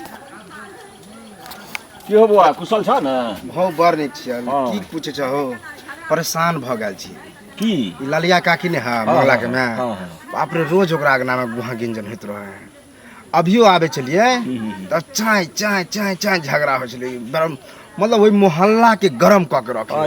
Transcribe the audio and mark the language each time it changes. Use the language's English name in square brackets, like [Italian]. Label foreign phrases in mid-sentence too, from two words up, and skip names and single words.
[Maithili] की हो बुआ कुशल छ न भौ बर नीक छियै की पूछे छहो परेशान भ गेल छी की ई ललिया काकी ने हा मोहल्ला के में बाप रे रोज ओकरा आगना में गुहा गिंजन होइत रहे अभियो आबे चलिए त चाय चाय चाय चाय झगड़ा हो छले मतलब वही मोहल्ला के गरम क के रखे